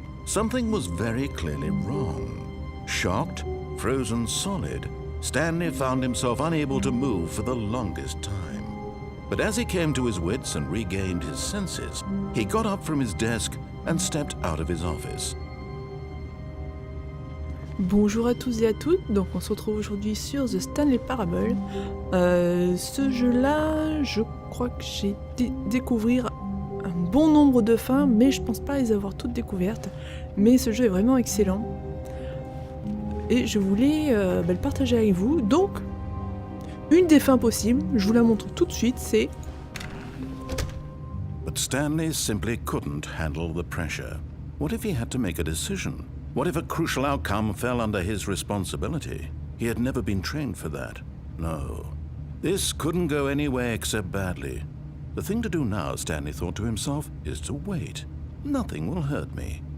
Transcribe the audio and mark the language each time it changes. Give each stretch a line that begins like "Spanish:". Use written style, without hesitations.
English: Something was very clearly wrong. Shocked, frozen solid, Stanley found himself unable to move for the longest time. But as he came to his wits and regained his senses, he got up from his desk and stepped out of his office.
French: Bonjour à tous et à toutes, donc on se retrouve aujourd'hui sur The Stanley Parable. Ce jeu-là, je crois que j'ai découvert un bon nombre de fins, mais je pense pas les avoir toutes découvertes. Mais ce jeu est vraiment excellent. Et je voulais le partager avec vous. Donc, une des fins possibles, je vous la montre tout de suite, c'est...
English: But Stanley simply couldn't handle the pressure. What if he had to make a decision? What if a crucial outcome fell under his responsibility? He had never been trained for that. No. This couldn't go anywhere except badly. The thing to do now, Stanley thought to himself, is to wait. Nothing will hurt me.